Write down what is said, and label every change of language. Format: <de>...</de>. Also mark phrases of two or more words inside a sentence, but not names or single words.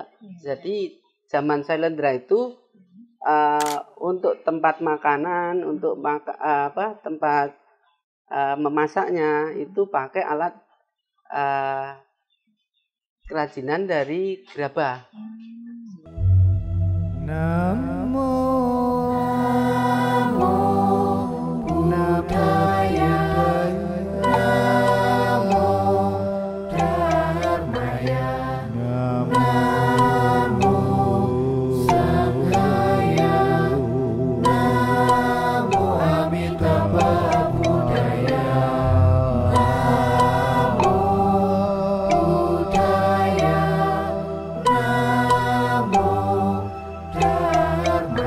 <id>Jadi zaman Sailendra itu untuk tempat makanan, untuk tempat memasaknya itu pakai alat kerajinan dari gerabah.</id> <pi>Namo Buddhaya, Namo Dharmaya, Namo Sanghaya, Namo Amitabha Buddhaya, Namo Buddhaya, Namo Dharmaya.</pi>